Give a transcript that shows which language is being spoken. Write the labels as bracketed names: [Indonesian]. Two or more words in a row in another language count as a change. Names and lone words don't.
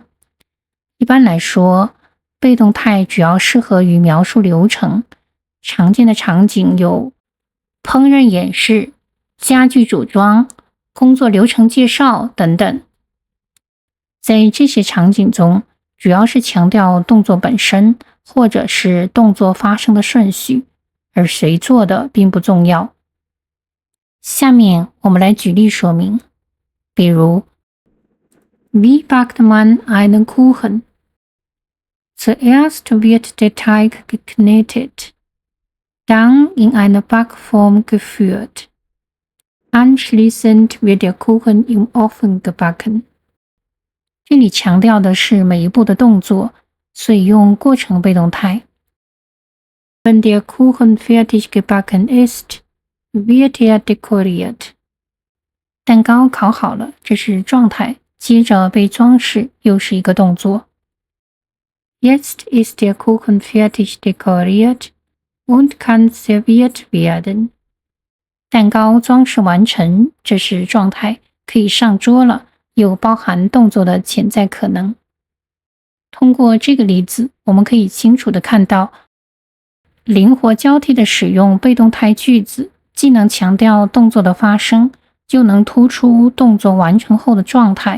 [Chinese] 一般来说，被动态主要适合于描述流程，常见的场景有烹饪演示、家具组装、工作流程介绍等等。在这些场景中，主要是强调动作本身，或者是动作发生的顺序，而谁做的并不重要。下面我们来举例说明，比如 [German] Wie backt man einen Kuchen? Zuerst wird der Teig geknetet, dann in eine Backform geführt. Anschließend wird der Kuchen im Ofen gebacken. [Chinese] 这里强调的是每一步的动作，所以用过程被动态。 [German] Wenn der Kuchen fertig gebacken ist, wird er dekoriert. [Chinese] 蛋糕烤好了，这是状态，接着被装饰，又是一个动作。 [German] Jetzt ist der Kuchen fertig dekoriert und kann serviert werden. [Chinese] 蛋糕装饰完成，这是状态，可以上桌了，又包含动作的潜在可能。通过这个例子，我们可以清楚地看到，灵活交替的使用被动态句子，既能强调动作的发生，又能突出动作完成后的状态。